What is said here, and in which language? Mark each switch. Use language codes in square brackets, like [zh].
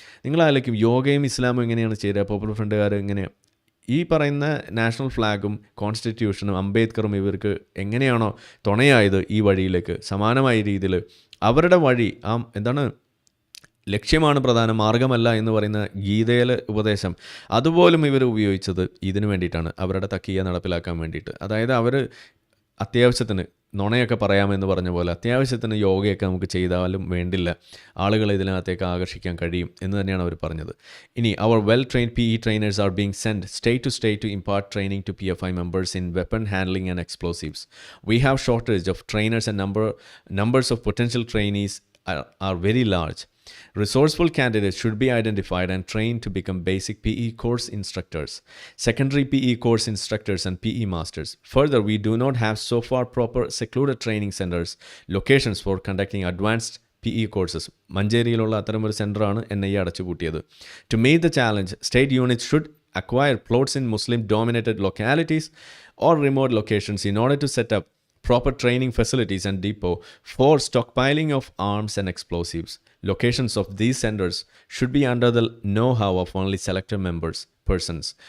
[ml] നിങ്ങളായിരിക്കും യോഗയും ഇസ്ലാമും എങ്ങനെയാണ് ചേരുക? പോപ്പുലർ ഫ്രണ്ടുകാർ എങ്ങനെയാണ് ഈ പറയുന്ന നാഷണൽ ഫ്ലാഗും കോൺസ്റ്റിറ്റ്യൂഷനും അംബേദ്കറും ഇവർക്ക് എങ്ങനെയാണോ തുണയായത് ഈ വഴിയിലേക്ക്, സമാനമായ രീതിയിൽ അവരുടെ വഴി എന്താണ് ലക്ഷ്യമാണ് പ്രധാനം, മാർഗമല്ല എന്ന് പറയുന്ന ഗീതയിലെ ഉപദേശം അതുപോലും ഇവർ ഉപയോഗിച്ചത് ഇതിനു വേണ്ടിയിട്ടാണ്, അവരുടെ തക്കിയ നടപ്പിലാക്കാൻ വേണ്ടിയിട്ട്. അതായത് അവർ അത്യാവശ്യത്തിന് നുണയൊക്കെ പറയാമെന്ന് പറഞ്ഞ പോലെ അത്യാവശ്യത്തിന് യോഗയൊക്കെ നമുക്ക് ചെയ്താലും വേണ്ടില്ല, ആളുകളെ ഇതിനകത്തേക്ക് ആകർഷിക്കാൻ കഴിയും എന്ന് തന്നെയാണ് അവർ പറഞ്ഞത്. ഇനി അവർ [en] Well trained PE trainers are being sent state to impart training to PFI members in weapon handling and explosives. We have shortage of trainers and numbers of potential trainees are very large. Resourceful candidates should be identified and trained to become basic PE course instructors, secondary PE course instructors and PE masters. Further, we do not have so far proper secluded training centers, locations for conducting advanced PE courses. [ml] മഞ്ചേരിയിലുള്ള അത്തരമൊരു സെൻ്ററാണ് NIA അടച്ചുപൂട്ടിയത്. [en] To meet the challenge, state units should acquire plots in Muslim-dominated localities or remote locations in order to set up proper training facilities and depot for stockpiling of arms and explosives. Locations of these centers should be under the know-how of only selected persons.